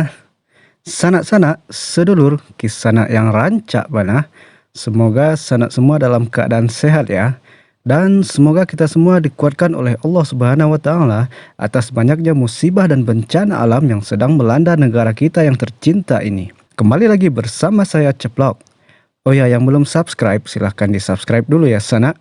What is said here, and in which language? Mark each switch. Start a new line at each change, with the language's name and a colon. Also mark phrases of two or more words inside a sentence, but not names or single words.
Minangkabau: Sanak-sanak, sedulur, kisanak yang rancak bana.
Indonesian: Semoga sanak semua dalam keadaan sehat ya. Dan semoga kita semua dikuatkan oleh Allah
Arabic: Subhanahu wa taala
Indonesian: atas banyaknya musibah dan bencana alam yang sedang melanda negara kita yang tercinta ini. Kembali lagi bersama saya Ceplok. Oh ya, yang belum subscribe silahkan di subscribe dulu ya sanak.